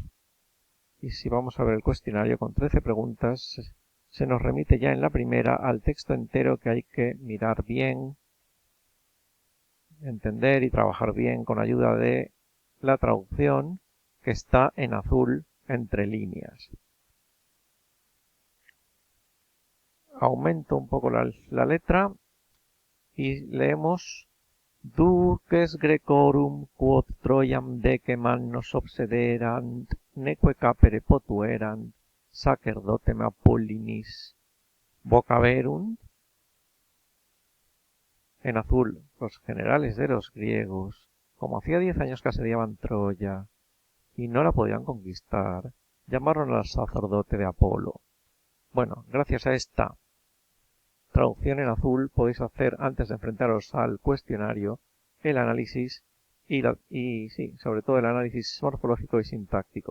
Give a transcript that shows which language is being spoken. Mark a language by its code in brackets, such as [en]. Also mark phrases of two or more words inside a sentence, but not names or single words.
[es] Y si vamos a ver el cuestionario con 13 preguntas, se nos remite ya en la primera al texto entero que hay que mirar bien, entender y trabajar bien con ayuda de la traducción que está en azul entre líneas. Aumento un poco la letra y leemos [la] Duces Grecorum quod Troiam decem nos obsederant neque capere potuerant sacerdotem Apollinis vocaverunt. [es] En azul, los generales de los griegos, como hacía 10 años que asediaban Troya y no la podían conquistar, llamaron al sacerdote de Apolo. Bueno, gracias a esta traducción en azul podéis hacer, antes de enfrentaros al cuestionario, el análisis y sí, sobre todo el análisis morfológico y sintáctico.